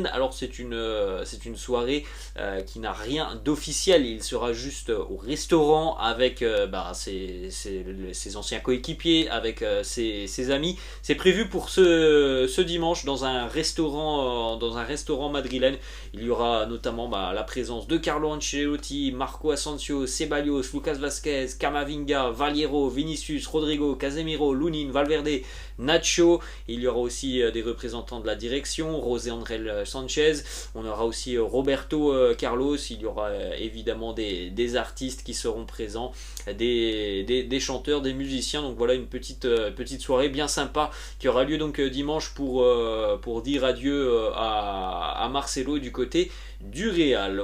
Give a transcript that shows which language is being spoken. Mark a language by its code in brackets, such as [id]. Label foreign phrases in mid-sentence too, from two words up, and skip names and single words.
[fr] Alors c'est une soirée qui n'a rien d'officiel. Il sera juste au restaurant avec ses anciens coéquipiers, avec ses amis. C'est prévu pour ce dimanche dans un restaurant madrilène. Il y aura notamment la présence de Carlo Ancelotti, Marco Asensio, Ceballos, Lucas Vázquez, Camavinga, Valiero, Vinicius, Rodrigo, Casemiro, Lunin, Valverde, Nacho. Il y aura aussi des représentants de la direction, José Andrés Sanchez. On aura aussi Roberto Carlos. Il y aura évidemment des artistes qui seront présents, des chanteurs, des musiciens. Donc voilà une petite soirée bien sympa qui aura lieu donc dimanche pour dire adieu à Marcelo du côté du Real.